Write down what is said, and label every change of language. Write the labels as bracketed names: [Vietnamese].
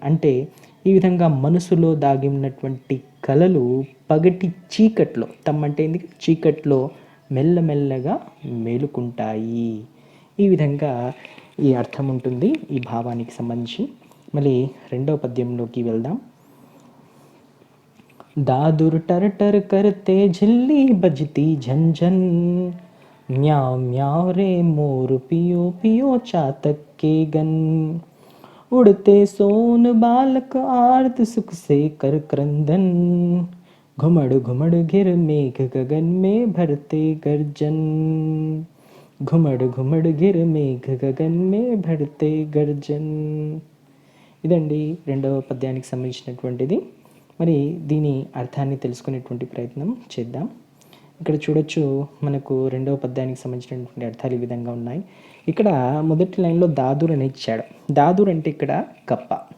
[Telugu] అంటే ఈ విధంగా మనసులో దాగి ఉన్నటువంటి కలలు పగటి చీకట్లో, తమ్ అంటే ఏంది చీకట్లో మెల్లమెల్లగా మేలుకుంటాయి. ఈ విధంగా ఈ అర్థం ఉంటుంది ఈ భావానికి సంబంధించి. మళ్ళీ రెండవ పద్యంలోకి వెళ్దాం. [Hindi] दादुर टर टर करते झिल्ली बजती झंझन, म्याओ म्याओ रे मोर पियो पियो चातक के गन, उड़ते सोन बालक आर्त सुख से कर क्रंदन, घुमड़ घुमड़ घिर मेघ गगन में भरते गर्जन, घुमड़ घुमड़ घिर मेघ गगन में भरते गर्जन. [Telugu] ఇదండి రెండవ పద్యానికి సంబంధించినటువంటిది. మరి దీని అర్థాన్ని తెలుసుకునేటువంటి ప్రయత్నం చేద్దాం. ఇక్కడ చూడొచ్చు, మనకు రెండవ పద్యానికి సంబంధించినటువంటి అర్థాలు ఈ విధంగా ఉన్నాయి. ఇక్కడ మొదటి లైన్లో దాదూర్ అని ఇచ్చాడు. దాదూర్ అంటే ఇక్కడ కప్ప.